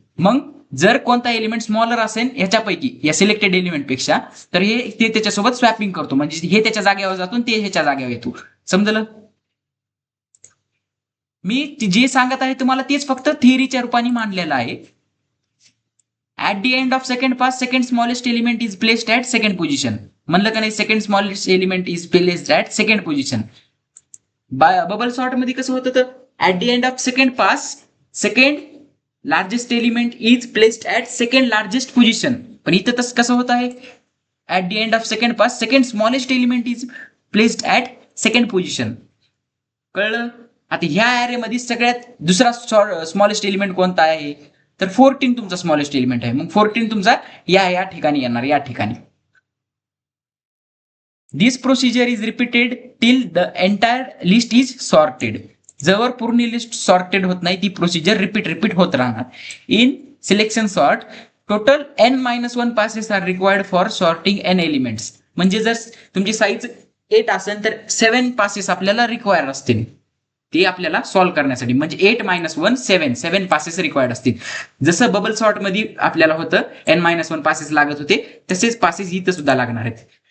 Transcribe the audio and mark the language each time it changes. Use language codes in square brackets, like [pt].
[mr] मग जर कोणता एलिमेंट स्मॉलर असेल ह्याच्यापैकी या सिलेक्टेड एलिमेंट पेक्षा, तर ते त्याच्यासोबत स्वॅपिंग करतो, म्हणजे हे त्याच्या जागेवर जातो ते ह्याच्या जागेवर येतो. समजलं. मी जे सांगत आहे तुम्हाला तेच फक्त थिअरीच्या रूपाने मांडलेलं आहे. [en] At the end of second pass second smallest element is placed at second position. [mr] म्हणलं का नाही, [en] Second smallest element is placed at second position. [mr] Bubble sort मध्ये कसं होतं, तर [en] At the end of second pass second largest element is placed at second largest position. [mr] पण इथं तसं कसं होत आहे, [en] At the end of second pass second smallest element is placed at second position. कळलं. [mr] आता ह्या ऍरे मध्ये सगळ्यात दुसरा स्मॉलेस्ट एलिमेंट कोणता आहे तर 14 तुमचा स्मॉलेस्ट एलिमेंट आहे, मग 14 तुमचा या ठिकाणी येणार, या ठिकाणी. [en] This procedure is repeated till the entire list is sorted. [mr] जवळ पूर्ण लिस्ट सॉर्टेड होत नाही ती प्रोसिजर रिपीट होत राहणार. [en] In selection sort total n-1 passes are required for sorting n elements. [mr] म्हणजे जर तुमची साईज 8 असेल तर 7 पासेस आपल्याला रिक्वायर असतील ते आपल्याला सॉल्व्ह करण्यासाठी. म्हणजे 8-1 7 पासेस रिक्वायर्ड असतील. जसं बबल सॉर्ट मध्ये आपल्याला होतं n-1 पासेस लागत होते, तसेच पासेस इथं सुद्धा लागणार आहेत.